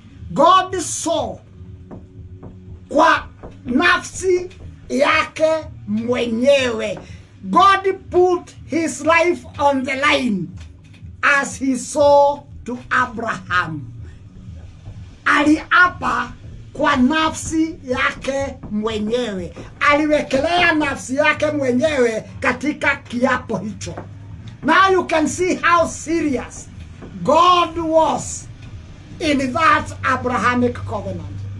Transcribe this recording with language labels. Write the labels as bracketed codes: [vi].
[en] God saw [sw] kwa nafsi yake mwenyewe. [en] God put his life on the line as he saw to Abraham. [sw] Aliapa kwa nafsi yake mwenyewe. Aliwekelea nafsi yake mwenyewe katika kiapo hicho. [en] Now you can see how serious God was in that Abrahamic covenant.